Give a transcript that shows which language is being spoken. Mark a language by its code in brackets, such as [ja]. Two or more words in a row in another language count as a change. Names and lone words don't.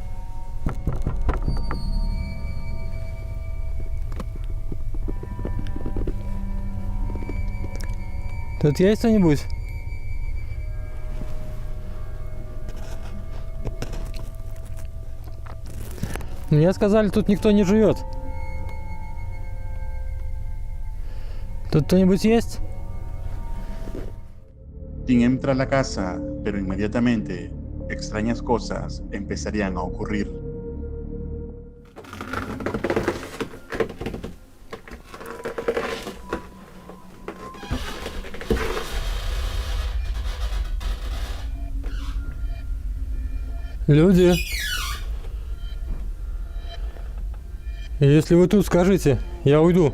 [ru] Тут есть кто-нибудь? Мне сказали, тут никто не живет. ¿Тут кто-нибудь есть? [es] Tim entra a la casa, pero inmediatamente extrañas cosas empezarían a ocurrir. [ru] Люди. Если вы тут, скажите, я уйду.